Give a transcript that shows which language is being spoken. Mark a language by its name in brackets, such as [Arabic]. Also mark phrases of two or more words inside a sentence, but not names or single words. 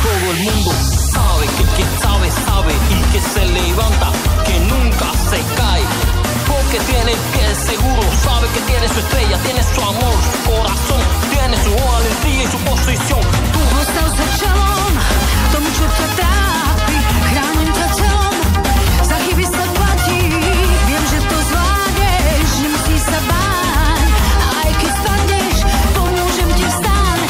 [Spanish] el mundo sabe que el que sabe, sabe y que se levanta, que nunca se cae. Porque tiene el pie seguro, sabe que tiene su estrella, tiene su amor, su corazón, tiene su valentía y su posición. [Slovak] Postav sa čelom tomu, čo ťa trápi, chránim ťa telom, za chyby sa platí, viem, že to zvládneš, nemusíš sa báť, aj keď spadneš, pomôžem ti vstať.